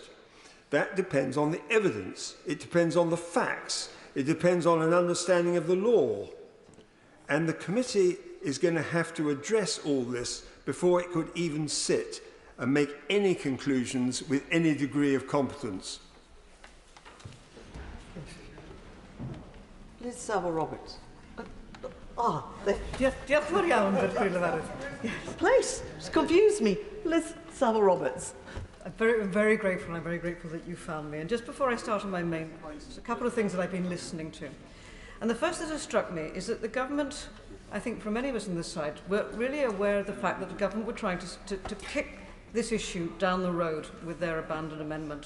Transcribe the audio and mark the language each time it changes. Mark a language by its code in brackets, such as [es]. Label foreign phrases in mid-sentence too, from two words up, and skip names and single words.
[en] That depends on the evidence, it depends on the facts, it depends on an understanding of the law. And the committee is going to have to address all this before it could even sit and make any conclusions with any degree of competence. Liz Savile-Roberts. [cy] Diolch yn fawr iawn, [en] Please, it's confused me. Liz Savile-Roberts. I'm very grateful. I'm very grateful that you found me. And just before I start on my main points, there's a couple of things that I've been listening to. And the first that has struck me is that the government, I think for many of us on this side, were really aware of the fact that the government were trying to kick this issue down the road with their abandoned amendment.